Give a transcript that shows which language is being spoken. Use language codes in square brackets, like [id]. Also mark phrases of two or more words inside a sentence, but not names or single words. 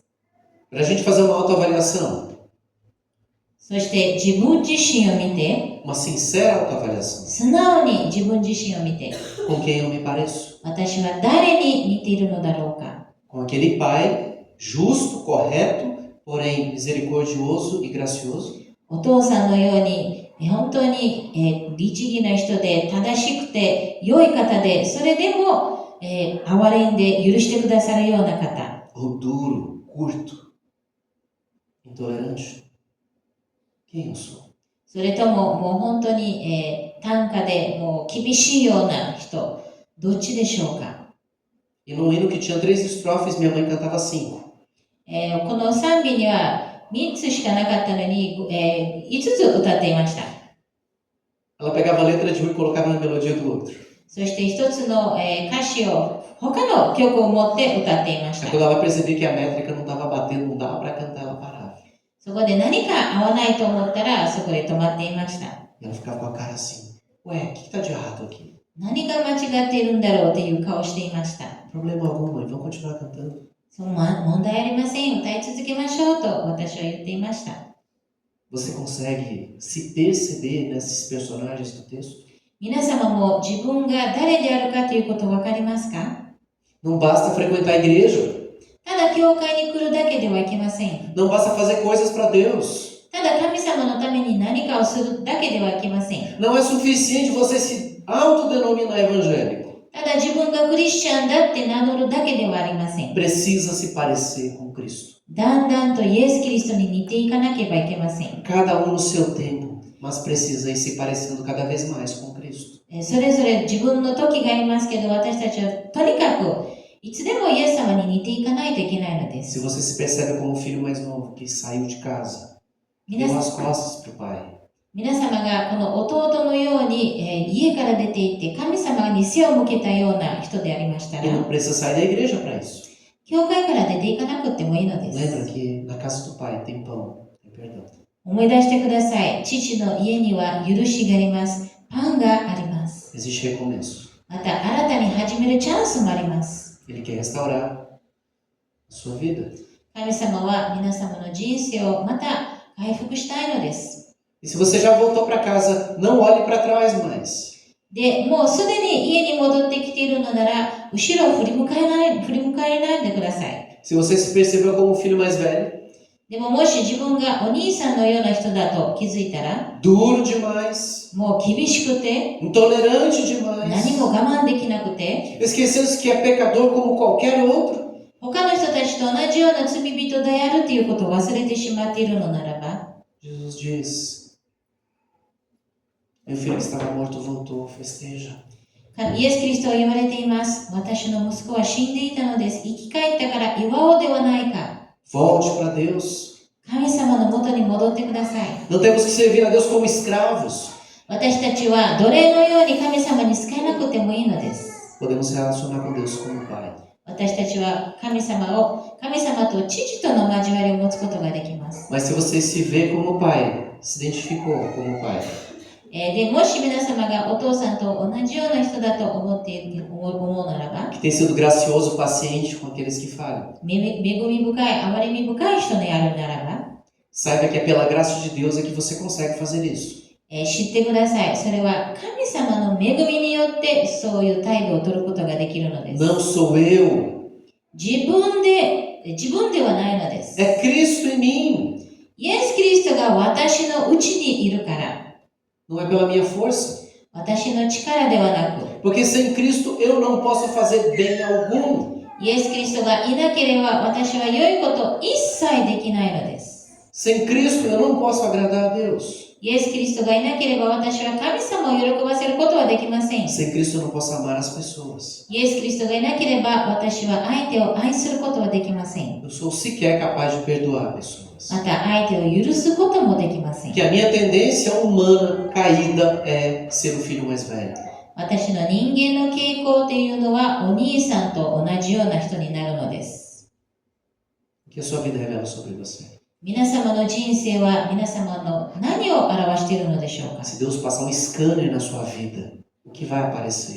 [pt] Para a gente fazer uma autoavaliação, [ja] そして自分自身を見て、 [pt] uma sincera autoavaliação, [ja] 素直に自分自身を見て、 [pt] com quem eu me pareço? [ja] 私は誰に似ているのだろうか。 [pt] Com aquele pai justo, correto, porém misericordioso e gracioso? [ja] お父さんのように本当に、律儀な人で正しくて良い方で、それでも、憐れんで許してくださるような方。 [pt] Ou duro, curto, intolerante? Quem eu sou? [ja] それとももう本当に、短歌でもう厳しいような人。どっちでしょうか。 [pt] E num hino que tinha 3 estrofes, minha mãe cantava 5. [ja] この賛美には3つしかなかったのに、5つ歌っていました。 [pt] Ela pegava a letra de um e colocava na melodia do outro. [ja] そして1つの、歌詞を他の曲を持って歌っていまし [pt] Aí [ja] た。 [pt] quando ela percebia que a métrica não estava batendo, não dava para cantar, ela parava. [ja] そこで何か合わないと思ったらそこで止まっていました。 [pt] E ela ficava com a cara assim, ué, o que tá de errado aqui? [ja] 何が間違っているんだろうという顔をしていました。 [pt] Problema algum, mãe. Vamos continuar cantando. [ja] 問題ありません。歌い続けましょうと私は言っていました。 [pt] Você consegue se perceber nesses personagens do texto? [ja] 皆様も自分が誰であるかということ分かりますか？ [pt] Não basta frequentar a igreja. [ja] ただ教会に来るだけではいけません。 [pt] Não basta fazer coisas para Deus. [ja] ただ神様のために何かをするだけではいけません。 [pt] Não é suficiente você se autodenominar evangélico. [ja] ただ自分がクリスチャンだって名乗るだけではありません。 [pt] Precisa se parecer com Cristo. [ja] だんだんとイエス・キリストに似ていかなければいけません。 [pt] Cada um no seu tempo, mas precisa ir se parecendo cada vez mais com Cristo. [ja] それぞれ自分の時がありますけど、私たちはとにかくいつでもイエス様に似ていかないといけないので [pt] Se [ja] す。 [pt] você se percebe como o filho mais novo que saiu de casa, [ja] 皆 [pt] deu [ja] さ [pt] as [ja] ん [pt] costas para o pai, [ja] 皆様がこの弟のように、家から出て行って神様に背を向けたような人でありましたら、 [pt] e não precisa sair da igreja para isso. [ja] 教会から出ていかなくてもいいので [pt] Lembra [ja] す。 [pt] que na casa do pai tem pão, tem perdão. [ja] 思い出してください。父の家には許しがあります。パンがあります。 [pt] Existe recomeço. [ja] また新たに始めるチャンスもあります。 [pt] Ele quer restaurar a sua vida. [ja] 神様は皆様の人生をまた回復したいのです。 [pt] E se você já voltou para casa, não olhe para trás mais. [ja] で、もうすでに家に戻ってきているのなら、後ろを振り向かえないでください。 [pt] Se você se percebeu como o filho mais velho, [ja] でももし自分がお兄さんのような人だと気づいたら、 [pt] duro demais, [ja] もう厳しくて、 [pt] intolerante [ja] 何 [pt] demais, [ja] も我慢できなくて、 [pt] esquecendo que é pecador como qualquer outro, [ja] 他の人たちと同じような罪人であるということを忘れてしまっているのならば、 [pt] Jesus diz: meu filho que estava morto voltou, festeja. [ja] イエス・キリストは言われています。私の息子は死んでいたのです。生き返ったから祝おうではないか。 [pt] Volte para Deus. [ja] 神様のもとに戻ってください。 [pt] Não temos que servir a Deus como escravos. [ja] 私たちは奴隷のように神様に仕えなくてもいいのです。 [pt] Podemos relacionar com Deus como Pai. [ja] 私たちは神様と父との交わりを持つことができます。 [pt] Mas se você se vê como Pai, se identificou como Pai, [ja] でもし皆様がお父さんと同じような人だと思うならば、 [pt] que tem sido gracioso, paciente com aqueles que falham, [ja] 恵み深い、憐れみ深い人であるならば、 [pt] saiba que é pela graça de Deus é que você consegue fazer isso. [ja] 知ってください。それは神様の恵みによってそういう態度を取ることができるのです。 [pt] Não sou eu, [ja] 自分ではないのです。 [pt] é Cristo em mim. [ja] イエス・キリストが私のうちにいるから、 [pt] Não é pela minha força. [ja] 私の力ではなく、 [pt] Porque sem Cristo eu não posso fazer bem algum. [ja] イエス・キリストがいなければ私は良いこと一切できないのです。 [pt] Sem Cristo eu não posso agradar a Deus. [ja] イエス・キリストがいなければ私は神様を喜ばせることはできません。 [pt] Sem Cristo eu não posso amar as pessoas. [ja] イエス・キリストがいなければ私は相手を愛することはできません。 [pt] Eu sou sequer capaz de perdoar pessoas. [ja] また相手を許すこともできません。 [pt] Que a minha tendência humana caída é ser o filho mais velho. [ja] 私の人間の傾向というのはお兄さんと同じような人になるのです。 [pt] O que a sua vida revela sobre você? [ja] 皆様の人生は皆様の何を表しているのでしょうか。 [pt] Se Deus passar um scanner na sua vida, o que vai aparecer?